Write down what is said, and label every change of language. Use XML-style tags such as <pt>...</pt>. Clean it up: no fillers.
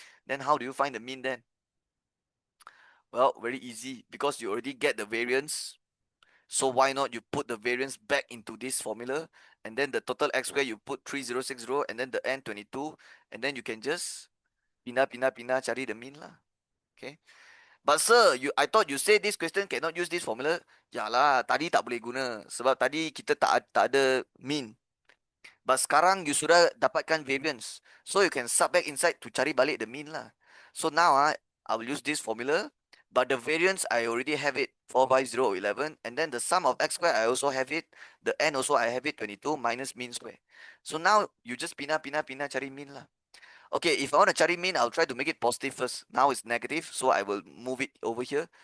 <en>Then how do you find the mean then? Well, very easy because you already get the variance. So why not you put the variance back into this formula, and then the total x square you put 3060 and then the n 22, and then you can just</en> <ms>pindah cari</ms> <en>the mean lah. Okay. But sir, I thought you say this question cannot use this formula.</en> <ms>Yalah, tadi tak boleh guna. Sebab tadi kita tak ada mean. But sekarang you sudah dapatkan variance.</ms> <en>So you can sub back inside to</en> <ms>cari balik</ms> <en>the mean lah. So now I will use this formula. But the variance I already have it 4 by 0 11. And then the sum of x square I also have it. The n also I have it 22 minus mean square. So now you just</en> <ms>pindah cari</ms> <en>mean lah. Okay, if I want to cari mean, I'll try to make it positive first. Now it's negative, so I will move it over here.</en>